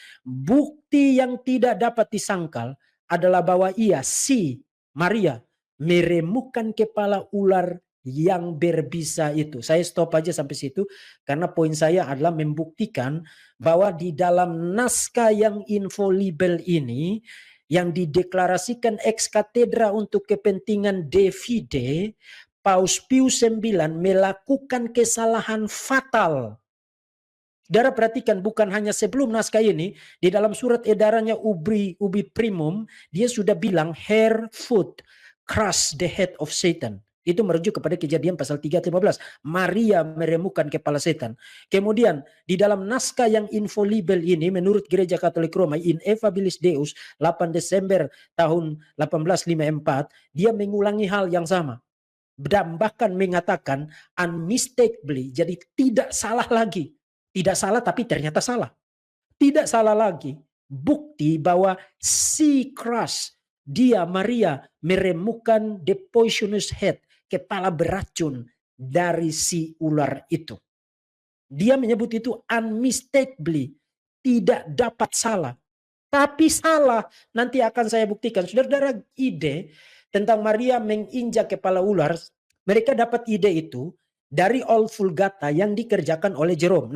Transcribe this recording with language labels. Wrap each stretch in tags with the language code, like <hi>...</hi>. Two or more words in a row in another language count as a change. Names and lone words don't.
<id>Bukti yang tidak dapat disangkal adalah bahwa si Maria meremukkan kepala ular yang berbisa itu. Saya stop aja sampai situ karena poin saya adalah membuktikan bahwa di dalam naskah yang infallible ini yang dideklarasikan</id> <la>ex cathedra</la> <id>untuk kepentingan</id> <la>de fide,</la> <id>Paus Pius IX melakukan kesalahan fatal. Saudara perhatikan, bukan hanya sebelum naskah ini, di dalam surat edarannya Ubi Primum, dia sudah bilang</id> <en>her foot crush the head of Satan.</en> <id>Itu merujuk kepada Kejadian pasal 3 ayat 15. Maria meremukkan kepala setan. Kemudian di dalam naskah yang infallible ini menurut Gereja Katolik Roma, Ineffabilis Deus 8 Desember tahun 1854, dia mengulangi hal yang sama. Dan bahkan mengatakan unmistakably, jadi tidak salah lagi. Tidak salah tapi ternyata salah. Tidak salah lagi. Bukti bahwa si crush, dia Maria meremukkan</id> <en>the poisonous head,</en> <id>kepala beracun dari si ular itu. Dia menyebut itu unmistakably, tidak dapat salah. Tapi salah, nanti akan saya buktikan. Saudara-saudara, ide tentang Maria menginjak kepala ular, mereka dapat ide itu dari Old Vulgata yang dikerjakan oleh Jerome.</id>